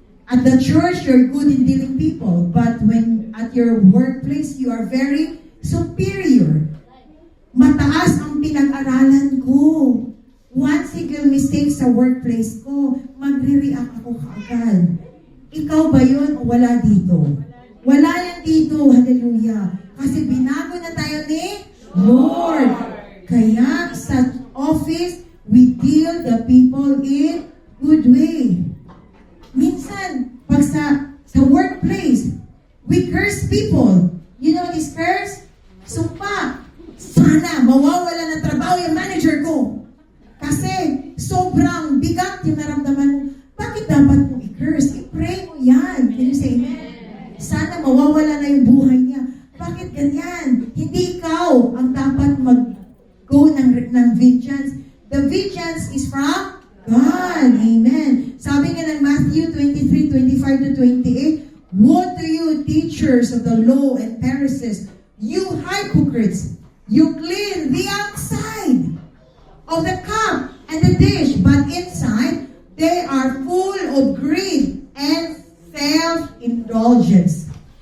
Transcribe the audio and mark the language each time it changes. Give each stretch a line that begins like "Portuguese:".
English: At the church, you're good in dealing people, but when at your workplace, you are very superior.
Filipino: Mataas ang pinag-aralan ko. One single mistake sa workplace ko, magre-react ako kaagad. Ikaw ba yun o wala dito? Wala yan dito, hallelujah. Kasi binago na tayo ni Lord. Kaya sa office,
English: we deal the people in good way.
Filipino: Minsan, pag sa workplace,
English: we curse people. You know this curse?
Filipino: Sumpa, sana mawawala ng trabaho yung manager ko. Kasi sobrang bigat yung naramdaman mo. Bakit dapat mo i-curse? I-pray mo yan.
English: Can you say amen?
Filipino: Sana mawawala na yung buhay niya. Bakit ganyan? Hindi ikaw ang dapat mag-go ng vengeance.
English: The vengeance is from God. Amen.
Filipino: Sabi nga ng
English: Matthew 23:25-28, woe to you, teachers of the law and Pharisees, you hypocrites! You clean the outside of the cup and the dish, but inside they are full of greed and self-indulgence.